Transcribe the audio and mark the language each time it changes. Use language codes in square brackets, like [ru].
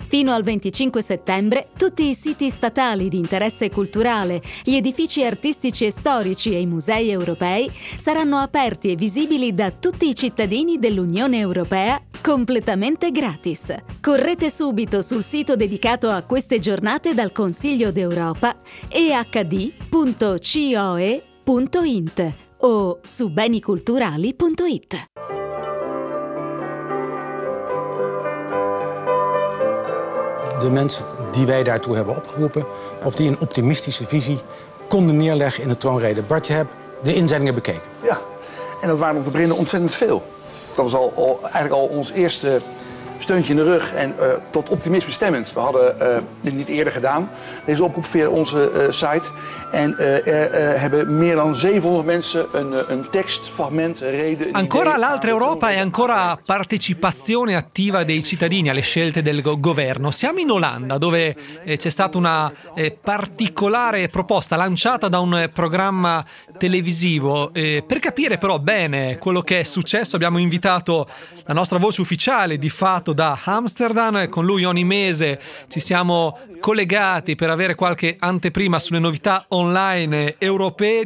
[it] Fino al 25 settembre, tutti i siti statali di interesse culturale, gli edifici artistici e storici e i musei europei saranno aperti e visibili da tutti i cittadini dell'Unione Europea completamente gratis. Correte subito sul sito dedicato a queste giornate dal Consiglio d'Europa, ehd.coe.int, o su beniculturali.it. [nl] De mensen die wij daartoe hebben opgeroepen, of die een optimistische visie konden neerleggen in de troonrede. Bart, je hebt de inzendingen bekeken. Ja, en dat waren op het begin ontzettend veel. Dat was eigenlijk al ons eerste steuntje in de rug en tot optimisme stemmend. We hadden dit niet eerder gedaan, deze oproep via onze site. En hebben meer dan 700 mensen een tekst, fragment, reden... [it] Ancora l'altra Europa e ancora partecipazione attiva dei cittadini alle scelte del governo. Siamo in Olanda, dove c'è stata una particolare proposta lanciata da un programma televisivo. Per capire però bene quello che è successo, abbiamo invitato la nostra voce ufficiale di fatto da Amsterdam, e con lui ogni mese ci siamo collegati per avere qualche anteprima sulle novità online europee.